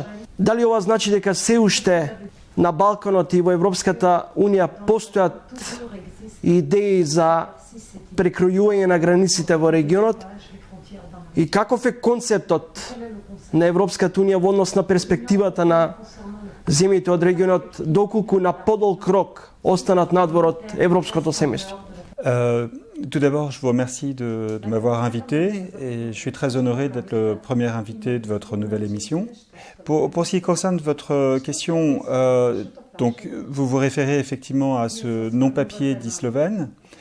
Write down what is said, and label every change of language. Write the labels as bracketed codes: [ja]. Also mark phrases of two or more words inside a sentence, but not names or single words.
[mk] Дали ова значи дека се уште на Балканот и во Европската Унија постојат идеи за прекројување на границите во регионот? И каков е концептот на Европската Унија во однос на перспективата на земјите од регионот, доколку на подолг рок останат надвор од европското семејство? [fr] Tout d'abord, je vous remercie de m'avoir invité et je suis très honoré d'être le premier invité de votre nouvelle émission. Pour ce qui concerne votre question, donc vous vous référez effectivement à ce non-papier dit slovène.